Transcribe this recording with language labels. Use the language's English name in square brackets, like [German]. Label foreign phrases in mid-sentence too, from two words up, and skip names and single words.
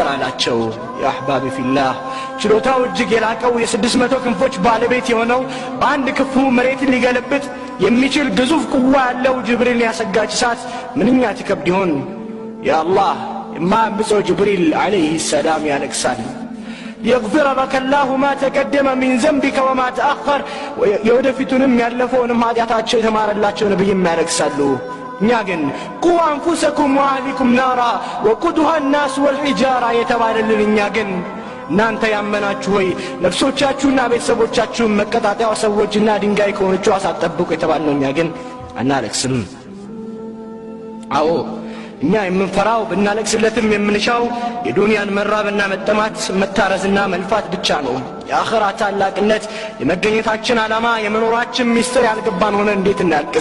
[Amharic] አላቸው [Arabic] يا أحبابي في الله [Amharic] ችሎታው እጅግ የላቀው የ600 ክንፎች ባለቤት የሆነው በአንድ ክፉ መሬትን ሊገለብጥ የሚችል ግዙፍ ቁዋ ያለው ጅብሪል ያሰጋች እሳት ምንኛ ትከብድ ይሆን ያ አላህ የማያምፀው ጅብሪል [Arabic] عليه السلام [Amharic] ያለቅሳል [Arabic] يغفر لك الله ما تقدم من ذنبك وما تأخر [Amharic] የወደፊቱንም ያለፈውንም ኃጢአታቸው የተማረላቸው ነብይም ያለቅሳሉ እኛ ግን [Arabic] قوا أنفسكم وأهليكم نارا وقودها الناس والحجارة [Amharic] የተባለልን እኛ ግን እናንተ ያመናችሁ ሆይ ነፍሶቻችሁና ቤተሰቦቻችሁን መቀጣጣያው ሰዎችና ድንጋይ ከሆነችው አሳጠብቁ የተባልነው እኛ ግን አናለቅስም አዎ እኛ የምንፈራው ብናለቅስለትም የምንሻው የዱንያን መራብና መጠማት መታረዝና መልፋት ብቻ ነው የአኺራ ታላቅነት የመገኘታችን ዓላማ የመኖራችን ሚስጥር ያልገባን ሆነ እንዴት እናልቅስ